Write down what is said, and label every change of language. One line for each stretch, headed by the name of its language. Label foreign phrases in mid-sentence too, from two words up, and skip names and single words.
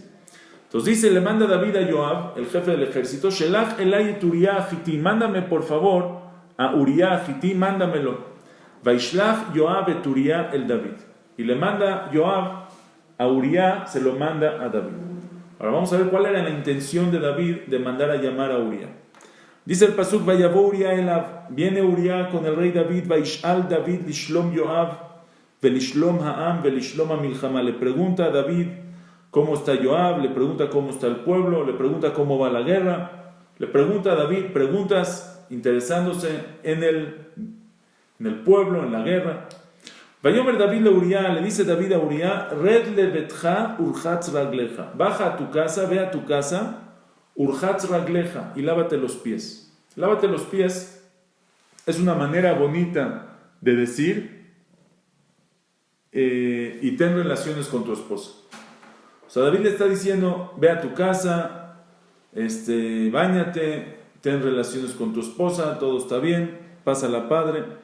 Spanish: Entonces dice, le manda David a Yoab, el jefe del ejército,
Hebrew: שלח אלי את אוריה החתי,
Spanish: mándame por favor a Uría Agití, mándamelo.
Hebrew: וישלח יואב את אוריה אל דוד.
Spanish: Y le manda Yoab a Uría, se lo manda a David. Ahora vamos a ver cuál era la intención de David de mandar a llamar a Uría. Dice el pasuk,
Hebrew: ויבא אוריה אליו,
Spanish: viene Uría con el rey David,
Hebrew: וישאל דוד לשלום יואב ולשלום העם ולשלום המלחמה.
Spanish: Le pregunta a David cómo está Yoab, le pregunta cómo está el pueblo, le pregunta cómo va la guerra, le pregunta a David preguntas interesándose en el pueblo, en la guerra.
Hebrew: ויאמר דוד אל אוריה,
Spanish: le dice David a Uría,
Hebrew: רד לביתך ורחץ רגליך,
Spanish: baja a tu casa, ve a tu casa,
Hebrew: ורחץ רגליך,
Spanish: y lávate los pies. Lávate los pies es una manera bonita de decir y ten relaciones con tu esposa. O sea, David le está diciendo, ve a tu casa, báñate, ten relaciones con tu esposa, todo está bien, pásala padre.